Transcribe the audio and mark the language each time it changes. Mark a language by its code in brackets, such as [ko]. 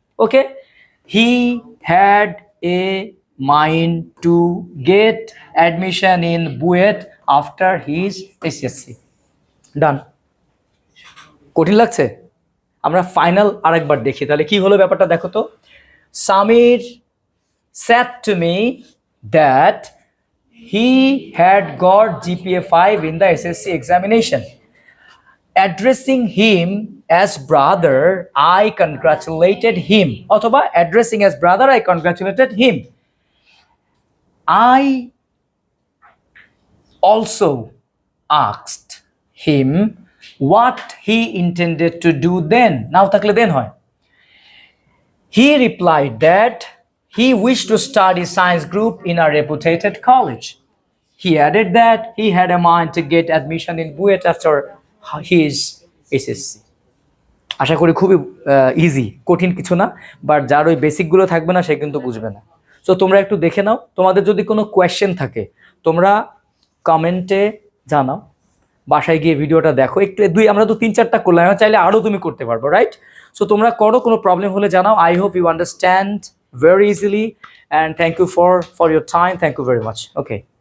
[en] Okay, he had a mind to get admission in BUET after his SSC। Done. [bn] কঠিন লাগছে? আমরা final আরেকবার দেখি তাহলে কি হলো ব্যাপারটা দেখো তো। [en] Samir said to me that he had got GPA 5 in the SSC examination. Addressing him as brother, I congratulated him. অথবা addressing as brother, I congratulated him. I also asked him what he intended to do then. [bn] Now থাকলে then হয়। [en] He replied that he wished to study science group in a reputed college. He added that he had a mind to get admission in BUET after his SSC. [bn] আশা করি খুবই easy, কঠিন কিছু না, but যার ওই বেসিকগুলো থাকবে না সে কিন্তু বুঝবে না। সো তোমরা একটু দেখে নাও, তোমাদের যদি কোনো কোয়েশ্চেন থাকে তোমরা কমেন্টে জানাও, বাসায় গিয়ে ভিডিওটা দেখো একটু। আমরা তো 3-4টা করলাম, চাইলে আরও তুমি করতে পারবো, রাইট? সো তোমরা করো, কোনো প্রবলেম হলে জানাও। [en] I hope you understand very easily and thank you for your time. Thank you very much. Okay.